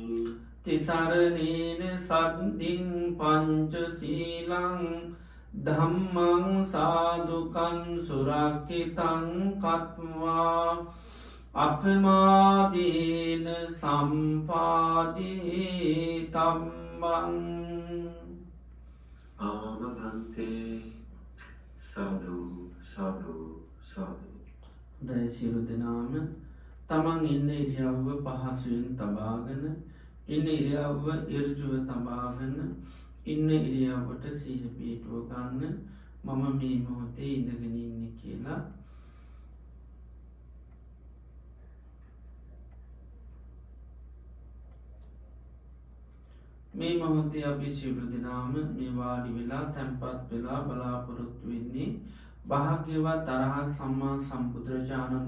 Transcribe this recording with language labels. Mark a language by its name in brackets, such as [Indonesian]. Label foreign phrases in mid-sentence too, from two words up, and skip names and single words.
[Pali] තිසරණේන සද්ධින් පංචශීලං ධම්මං සාදුකං සුරක්ඛිතං කତ୍වා අපමාදීන සම්පාදී තම්බං ආමභන්තේ සාදු සාදු සාදු [Sinhala] හොඳයි සියලු දෙනාම තමන් ඉන්න ඉරියව්ව පහසුවෙන් තබාගෙන ඉන්න ඉරියව්ව ඍජුව තබාගෙන ඉන්න ඉරියව්වට සිහිය පිහිටුව ගන්න මම මේ මොහොතේ ඉඳගෙන ඉන්නේ කියලා මේ මොහොතේ අපි සියලු දෙනාම මේ වාඩි වෙලා තැන්පත් වෙලා බලාපොරොත්තු වෙන්නේ භාග්‍යවත් අරහත් සම්මා සම්බුදුරජාණන්